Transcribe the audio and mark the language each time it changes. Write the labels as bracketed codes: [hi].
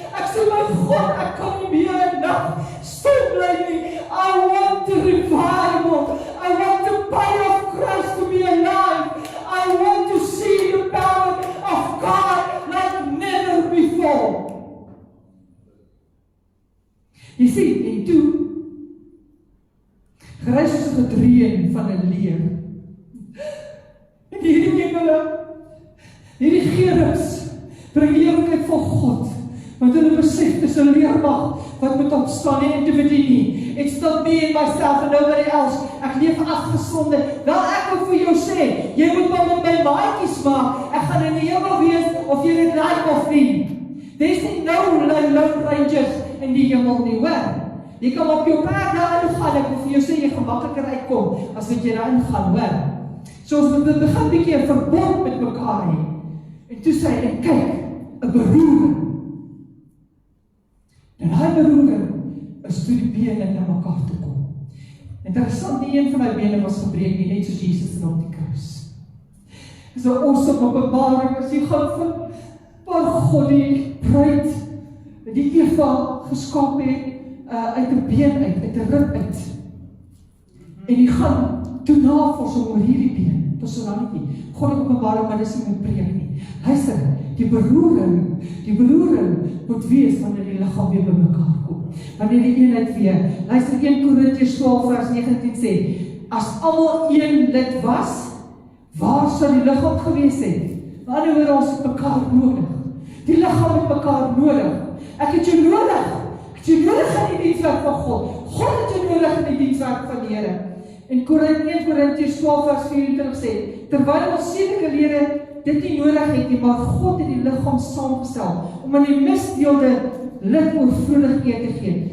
[af] Ek sê my God, ek kan nie meer 'n nag stil bly nie. [en] I want the revival. I want the body of Christ to be alive. I want to see the power of God like never before. [af] Jy sien, en toe, geruis is 'n gedreun van 'n leer. En hierdie engele, hierdie gerubs, bring die heerlikheid van God, want hulle besef, dis 'n leermag, wat moet opstaan, nie individu nie. [en] It's not me and myself and nobody else. [af] Ek leef afgesonde. Wel, ek wil vir jou sê, jy moet maar met my maatjies maak. Ek gaan in die hemel wees, of jy dit like of nie. [en] There's no lone rangers [af] in die hemel nie, hoor. Jy kan op jou pad daarin gaan, ek wil vir jou sê, jy gaan makliker uitkom, as wat jy daarin gaan, hoor. So ons moet begin bietjie 'n verbond met mekaar hê. En toe sê hy, kyk, 'n beroering. En hy beroering is toe die bene na mekaar toe kom. Interessant, nie een van my bene was gebreek nie, net soos Jesus op die kruis. Dis 'n awesome openbaring, as jy gaan van waar God die bruid, die Eva geskaap het, uit 'n been uit 'n rib uit. En die gaan toe navorsing oor hierdie been, tot so lang nie. God het openbaring, maar dis nie met preek nie. Luister, die beroering moet wees wanneer die liggaam weer bymekaar kom. Wanneer die eenheid weer, luister 1 Korintiërs 12 vers 19 sê, as almal een lid was, waar sou die liggaam gewees het? Wanneer ons het mekaar nodig. Die liggaam het mekaar nodig. Ek het jou nodig. Ek het jou nodig in die dienswerk van God. God het jou nodig in die dienswerk van die Here. En 1 Korintiërs 12 vers 24 sê, terwyl ons sedelike lede dit nie nodig het nie, maar God het die liggaam saamgestel, om aan die misdeelde lid oorvloedig eer te gee.